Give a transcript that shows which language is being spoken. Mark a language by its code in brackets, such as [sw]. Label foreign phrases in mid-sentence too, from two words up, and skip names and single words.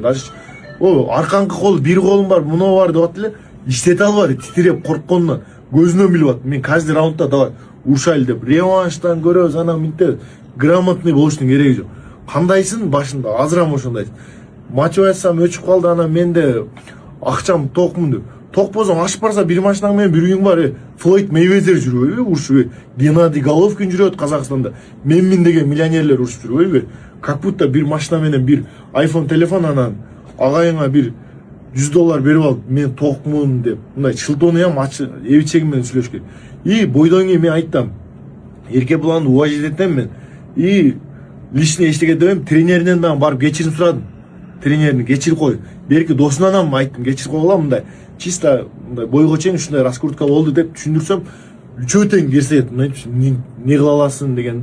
[ky] Даже аркаңкы кол, бир колум бар, муну бар деп атты эле. Иштете албады, титиреп коркконунан көзүнөн билип атты. Мен каждый раундда давай урушайлы деп, реванштан көрөбүз, анан минте грамотный болуштун кереги жок. Кандайсың башында азырам ошондайсың. Матч ойнасам өчүп калды, анан менде акчам токмун деп. [kk] тоқ болсаң ашып барса бір машинаң менен бір үйің бар. [ky] Флойд Мейвезер жүрбөйбү урушуп, Геннадий Головкин жүрөт Казакстанда. Менмин деген миллионерлер урушуп жүрбөйбү. [ru] Как будто [ky] бір машина менен бір iPhone телефон анан агайыңа бір $100 берип алып, мен тоқмун деп, мындай шылтоонуям эбичегим менен сүйлөш керек. И бойдон кийин мен айттым, Эркебуланды уважать этем мен. [ru] И личный [ky] эчтеке дебем, тренеринен дагы барып кечирим сурадым. Тренерин кечирип кой. Берки досунан айттым, кечирип койгула мындай. Чисто мындай бойго чейин ушундай раскрутка болду деп түшүндүрсөм, үчөө тең керсет, не кыла аласың деген.